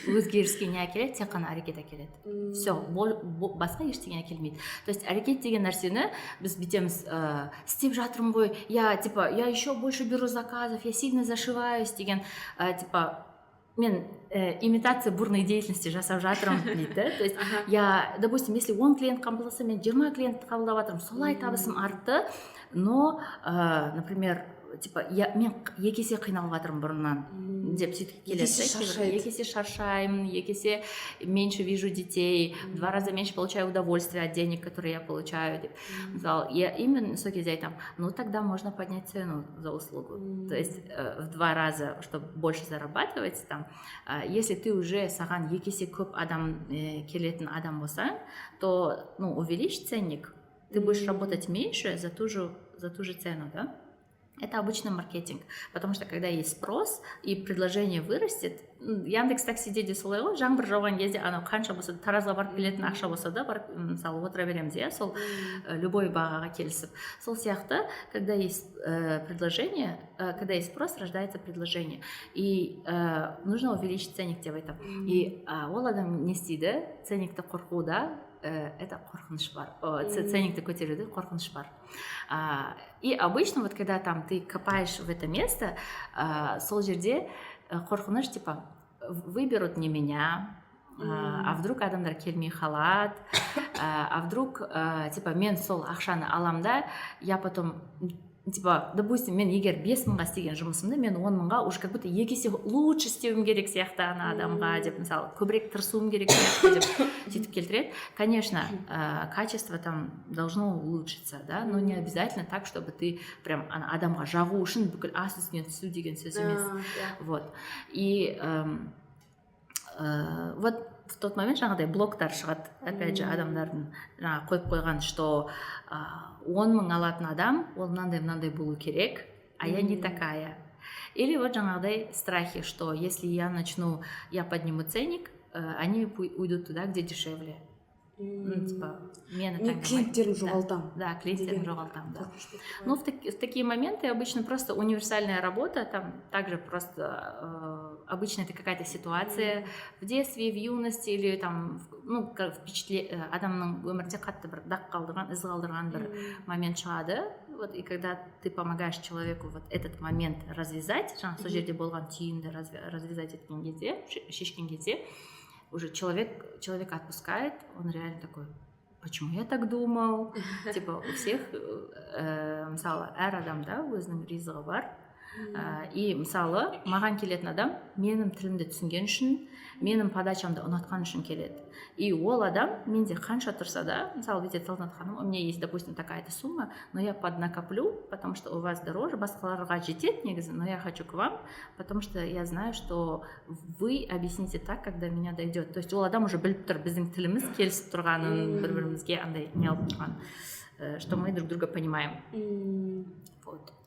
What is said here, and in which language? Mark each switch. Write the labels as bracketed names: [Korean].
[Kazakh] Өзгеріске не әкеледі, тек қана әрекет әкеледі. Все, басқа ештеңе әкелмейді. То есть әрекет деген нәрсені біз бүйтеміз, істеп жатырмын ғой, [Russian] я еще больше беру заказов, я сильно зашиваюсь [Kazakh] деген, мен [Russian] имитация бурной деятельности [Kazakh] жасап жатырмын дейді. [Russian] То есть я, допустим, если [Kazakh] 10 клиент қабылдаса, мен 20 клиент қабылдап жатырмын, солай табысым артты, но, например, мен екі есе қиналып жатырмын бұрыннан деп сөйтіп келеді. Екі есе шаршаймын, екі есе [Russian] меньше вижу детей, в 2 раза меньше получаю удовольствие от денег, которые я получаю. Я именно [Kazakh] сол кезде айтамын, [Russian] ну тогда можно поднять цену за услугу. То есть в 2 раза, чтобы больше зарабатывать, там, если ты уже [Kazakh] саған екі есе көп адам келетін адам болсаң, [Russian] то, ну, увеличь ценник, ты будешь работать меньше за ту же цену, да? Это обычный маркетинг, потому что когда есть спрос и предложение вырастет, [Kazakh] Яндекс Таксиде де солай ғой, жаңбыр жауған кезде анау қанша болса таразға барып келетін ақша болса да барып мысалы отыра береміз, иә, сол любой бағаға келісіп. Сол сияқты, [Russian] когда есть предложение, когда есть спрос, рождается предложение. И нужно увеличить ценник [Kazakh] деп айтамын. И ол адам не істейді? Ценникті қорқуда это қорқыныш бар. Ценникті көтеруде қорқыныш бар. [Russian] И обычно вот когда там ты копаешь в это место, [Kazakh] сол жерде қорқыныш [Russian] типа выберут не меня, а вдруг [Kazakh] адамдар келмей қалады, а вдруг типа мен сол ақшаны алам да, [Russian] я потом типа, допустим, [Kazakh] мен егер 5 мыңға істеген жұмысымды мен 10 мыңға [Russian] уже как будто [Kazakh] 2 есе лучше істеуім керек сияқты ана адамға деп, мысалы көбірек тырысуым керек сияқты деп сөйтіп келтіреді. [Russian] Конечно, качество там должно улучшиться, да, но не обязательно так, чтобы ты прям [Kazakh] адамға жағу үшін бүкіл ас үстінен түсу деген сөз емес. [Russian] Вот. И вот в тот момент [Kazakh] жаңағыдай блоктар шығады, опять же, адамдардың жаңағы қойып қойған, что 10 мың алатын адам, ол мынандай болу керек, [Russian] а я не такая. Или вот жаңағыдай страхи, что если я подниму ценник, они уйдут туда, где дешевле. Типа, [Kazakh] мен клиенттерін жоғалтам. Да, клиенттерін жоғалтам, да. [Russian] Ну, в такие моменты обычно просто универсальная работа, там также просто обычно это какая-то ситуация в детстве, в юности или там, ну, впечатление, [Kazakh] адамның өмірде қатты бір дақ қалдырған, із қалдырған бір момент шығады. [Russian] Вот, и когда ты помогаешь человеку вот этот момент развязать, [Kazakh] жаңа сол жерде болған түйінді [Russian] развязать [Kazakh] еткен кезде, шешкен кезде, [Russian] уже человек отпускает, он реально такой, почему я так думал? Типа у всех, [Kazakh] мысалы, әр адамда өзінің ризығы бар. И мысалы, маған келетін адам менің тілімді түсінген үшін, менің подачамды ұнатқан үшін келеді. И ол адам менде қанша тұрса да, мысалы, бүйтеді Салтанат ханым, [Russian] у меня есть, допустим, такая-то сумма, но я поднакоплю, потому что у вас дороже, [Kazakh] басқаларға жетеді негізі, [Russian] но я хочу к вам, потому что я знаю, что вы объясните так, когда меня дойдет. То есть [Kazakh] ол адам уже біліп тұр, біздің тіліміз келісіп тұрғанын, бір-бірімізге андай не алып тұрған, [Russian] что мы друг друга понимаем. Вот.